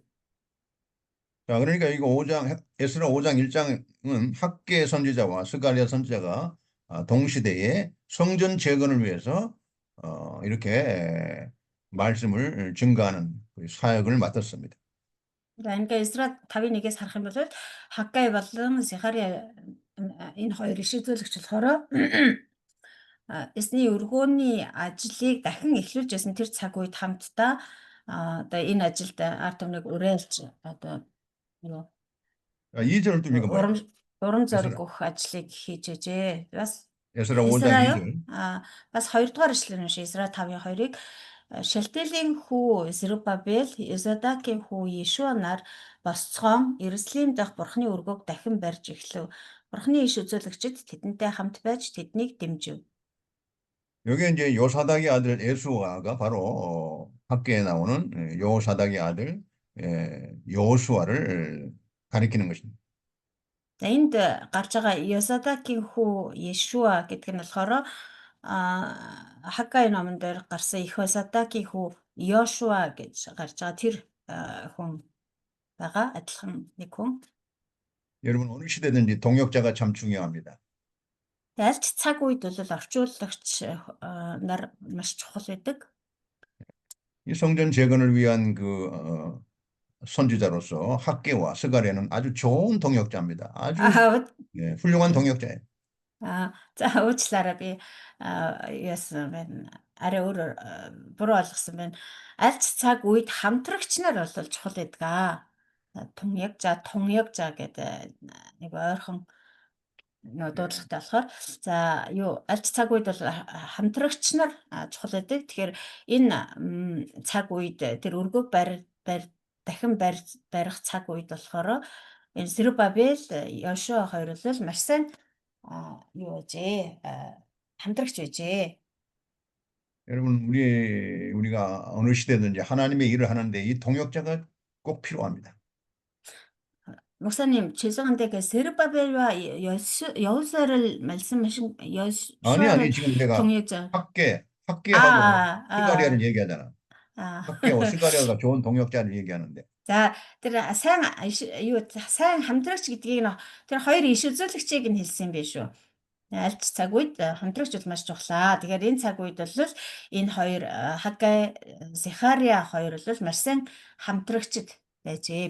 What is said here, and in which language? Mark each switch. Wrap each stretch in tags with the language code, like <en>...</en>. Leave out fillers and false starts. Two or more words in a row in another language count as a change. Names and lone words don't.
<ko>자, 그러니까 이거 5장, 에스라 5장 1장은 학계 선지자와 스가랴 선지자가 동시대에 성전 재건을 위해서 이렇게 말씀을 증거하는 그 사역을 맡았습니다.</ko> <mn>Ингээ Эсра 5:1-ээс харах юм бол Хаггай болон Сихария энэ хоёр иш үзүүлэгч болохоор эсний өргөөний ажлыг дахин эхлүүлж байсан тэр цаг үед хамтдаа одоо энэ ажилд ард түмнийг уриалж одоо юу</mn> <ko>2절을 좀 읽어봐요.</ko> <mn>урам</mn> <ko>에스라.</ko> <mn>зориг өгөх ажлыг хийж ажээ. Бас</mn> <ko>에스라 5장</ko> <mn>Эсраё</mn> <ko>2절.</ko> <mn>бас 2 дугаар ишлэл нь Эсра 5:2-ыг Шалтилийн хүү Зерубабел, Йозадакийн хүү Йешуа нар босцоон Иерусалим дахь Бурхны өргөөг дахин барьж эхлэв. Бурхны иш үзүүлэгчид тэдэнтэй хамт байж тэднийг дэмжив.</mn> <ko>여기 이제 요사닥의 아들 에수아가 바로 학계에 나오는 요사닥의 아들 여호수아를 가리키는 것입니다.</ko> <mn>За энд гарч байгаа Йозадакийн хүү Йешуа гэдэг нь болохоор Хаггай номон дээр гарсан их Йозадакийн хүү Йошуа гэж гарч байгаа тэр хүн байгаа адилхан нэг хүн.</mn> <ko>여러분 어느 시대든지 동역자가 참 중요합니다.</ko> <mn>Аль ч цаг үед бол орчуулагч нар маш чухал байдаг.</mn> <ko>이 성전 재건을 위한 그 선지자로서 학계와 스가랴는 아주 좋은 동역자입니다. 아주 훌륭한 동역자예요.</ko> <mn>За уучлаарай би яасан байна. Арай өөр буруу ойлгосон байна. Аль ч цаг үед хамтрагч нар бол чухал байдаг. Тунягжа гэдэг нэг ойрхон дуудлагатай болохоор за юу аль ч цаг үед бол хамтрагч нар чухал байдаг. Тэгэхээр энэ цаг үед тэр өргөөг дахин барих цаг үед болохоор энэ Зерубабел, Йошуа хоёр бол маш сайн юу гэжээ хамтрагч байжээ.</mn> <ko>여러분 우리가 어느 시대든지 하나님의 일을 하는데 이 동역자가 꼭 필요합니다. 목사님 죄송한데 그 세르바벨과 여호수아를 말씀하신 아니 지금 내가 동역자 학계하고 스가랴를 얘기하잖아. 학계와 스가랴가 좋은 동역자를 얘기하는데.</ko> <mn>За тэр сайн хамтрагч гэдгийг тэр хоёр иш үзүүлэгчийг нь хэлсэн юм биш үү? Аль ч цаг үед хамтрагч бол маш чухлаа. Тэгэхээр энэ цаг үед бол энэ хоёр Хаггай, Захария хоёр бол маш сайн хамтрагчд байжээ.</mn>